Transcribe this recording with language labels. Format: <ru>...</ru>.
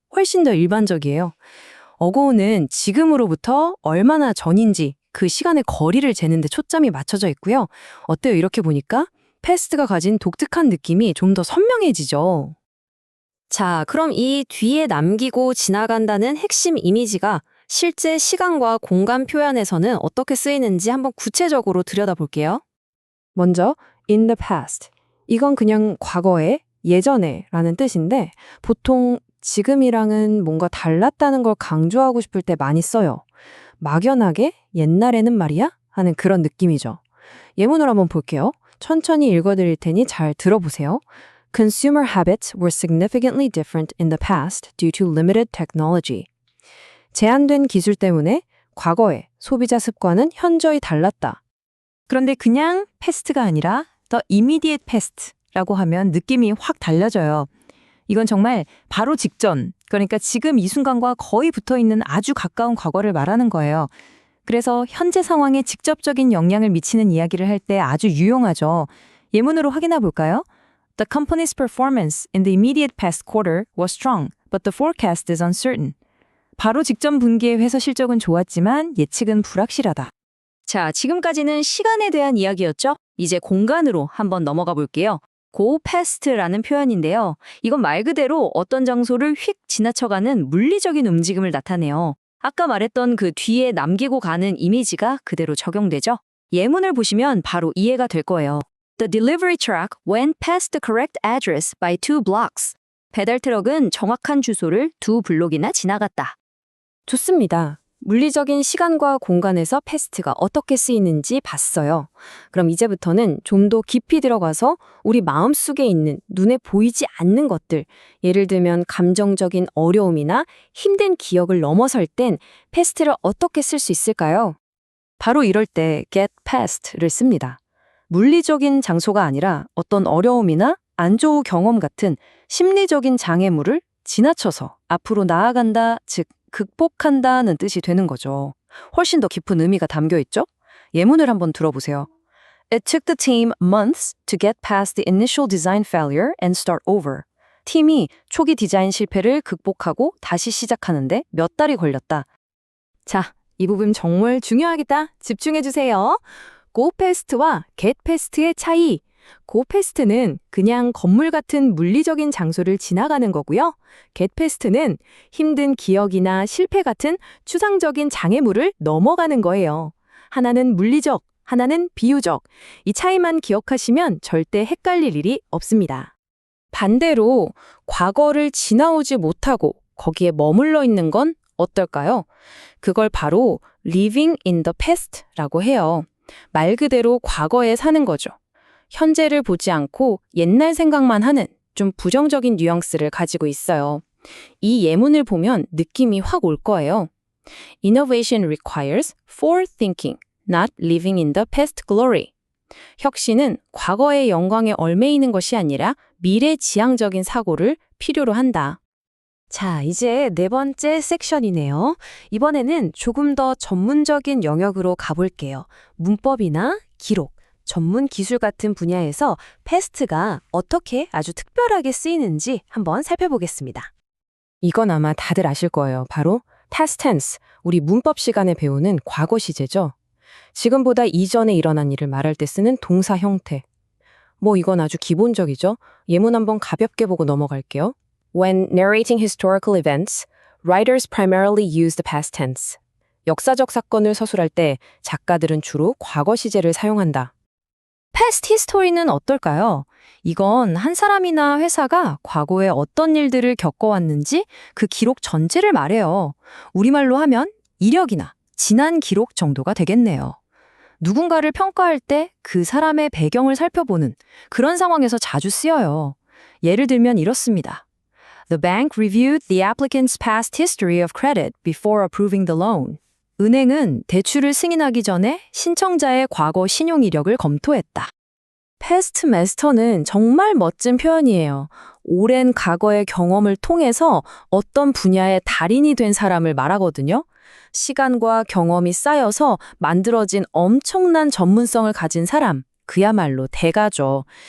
<ko>훨씬 더 일반적이에요. 어고는 지금으로부터 얼마나 전인지 그 시간의 거리를 재는 데 초점이 맞춰져 있고요. 어때요? 이렇게 보니까 패스트가 가진 독특한 느낌이 좀 더 선명해지죠. 자, 그럼 이 뒤에 남기고 지나간다는 핵심 이미지가 실제 시간과 공간 표현에서는 어떻게 쓰이는지 한번 구체적으로 들여다볼게요. 먼저</ko> <en>in the past.</en> <ko>이건 그냥 과거에, 예전에 라는 뜻인데 보통 지금이랑은 뭔가 달랐다는 걸 강조하고 싶을 때 많이 써요. 막연하게 옛날에는 말이야? 하는 그런 느낌이죠. 예문을 한번 볼게요. 천천히 읽어드릴 테니 잘 들어보세요.</ko> <en>Consumer habits were significantly different in the past due to limited technology.</en> <ko>제한된 기술 때문에 과거의 소비자 습관은 현저히 달랐다. 그런데 그냥 패스트가 아니라</ko> <en>the immediate past</en> <ko>라고 하면 느낌이 확 달라져요. 이건 정말 바로 직전, 그러니까 지금 이 순간과 거의 붙어있는 아주 가까운 과거를 말하는 거예요. 그래서 현재 상황에 직접적인 영향을 미치는 이야기를 할 때 아주 유용하죠. 예문으로 확인해 볼까요?</ko> <en>The company's performance in the immediate past quarter was strong, but the forecast is uncertain.</en> <ko>바로 직전 분기의 회사 실적은 좋았지만 예측은 불확실하다. 자, 지금까지는 시간에 대한 이야기였죠? 이제 공간으로 한번 넘어가 볼게요.</ko> <en>go past</en> <ko>라는 표현인데요. 이건 말 그대로 어떤 장소를 휙 지나쳐가는 물리적인 움직임을 나타내요. 아까 말했던 그 뒤에 남기고 가는 이미지가 그대로 적용되죠? 예문을 보시면 바로 이해가 될 거예요.</ko> <en>The delivery truck went past the correct address by 2 blocks.</en> <ko>배달 트럭은 정확한 주소를 2 블록이나 지나갔다. 좋습니다. 물리적인 시간과 공간에서 패스트가 어떻게 쓰이는지 봤어요. 그럼 이제부터는 좀 더 깊이 들어가서 우리 마음속에 있는 눈에 보이지 않는 것들, 예를 들면 감정적인 어려움이나 힘든 기억을 넘어설 땐 패스트를 어떻게 쓸 수 있을까요? 바로 이럴 때</ko> <en>get past</en> <ko>를 씁니다. 물리적인 장소가 아니라 어떤 어려움이나 안 좋은 경험 같은 심리적인 장애물을 지나쳐서 앞으로 나아간다, 즉 극복한다는 뜻이 되는 거죠. 훨씬 더 깊은 의미가 담겨 있죠? 예문을 한번 들어보세요.</ko> <en>It took the team months to get past the initial design failure and start over.</en> <ko>팀이 초기 디자인 실패를 극복하고 다시 시작하는데 몇 달이 걸렸다. 자, 이 부분 정말 중요하겠다. 집중해 주세요.</ko> <en>go past</en> <ko>와</ko> <en>get past</en> <ko>의 차이.</ko> <en>go past</en> <ko>는 그냥 건물 같은 물리적인 장소를 지나가는 거고요.</ko> <en>get past</en> <ko>는 힘든 기억이나 실패 같은 추상적인 장애물을 넘어가는 거예요. 하나는 물리적, 하나는 비유적. 이 차이만 기억하시면 절대 헷갈릴 일이 없습니다. 반대로 과거를 지나오지 못하고 거기에 머물러 있는 건 어떨까요? 그걸 바로</ko> <en>living in the past</en> <ko>라고 해요. 말 그대로 과거에 사는 거죠. 현재를 보지 않고 옛날 생각만 하는 좀 부정적인 뉘앙스를 가지고 있어요. 이 예문을 보면 느낌이 확 올 거예요.</ko> <en>Innovation requires forward thinking, not living in the past glory.</en> <ko>혁신은 과거의 영광에 얽매이는 것이 아니라 미래지향적인 사고를 필요로 한다. 자, 이제 네 번째 섹션이네요. 이번에는 조금 더 전문적인 영역으로 가볼게요. 문법이나 기록, 전문 기술 같은 분야에서 패스트가 어떻게 아주 특별하게 쓰이는지 한번 살펴보겠습니다. 이건 아마 다들 아실 거예요. 바로</ko> <en>past tense,</en> <ko>우리 문법 시간에 배우는 과거 시제죠. 지금보다 이전에 일어난 일을 말할 때 쓰는 동사 형태. 뭐 이건 아주 기본적이죠. 예문 한번 가볍게 보고 넘어갈게요.</ko> <en>When narrating historical events, writers primarily use the past tense.</en> <ko>역사적 사건을 서술할 때 작가들은 주로 과거 시제를 사용한다.</ko> <en>past history</en> <ko>는 어떨까요? 이건 한 사람이나 회사가 과거에 어떤 일들을 겪어왔는지 그 기록 전체를 말해요. 우리말로 하면 이력이나 지난 기록 정도가 되겠네요. 누군가를 평가할 때 그 사람의 배경을 살펴보는 그런 상황에서 자주 쓰여요. 예를 들면 이렇습니다.</ko> <en>The bank reviewed the applicant's past history of credit before approving the loan.</en> <ko>은행은 대출을 승인하기 전에 신청자의 과거 신용 이력을 검토했다.</ko> <en>past master</en> <ko>는 정말 멋진 표현이에요. 오랜 과거의 경험을 통해서 어떤 분야의 달인이 된 사람을 말하거든요. 시간과 경험이 쌓여서 만들어진 엄청난 전문성을 가진 사람, 그야말로 대가죠.</ko>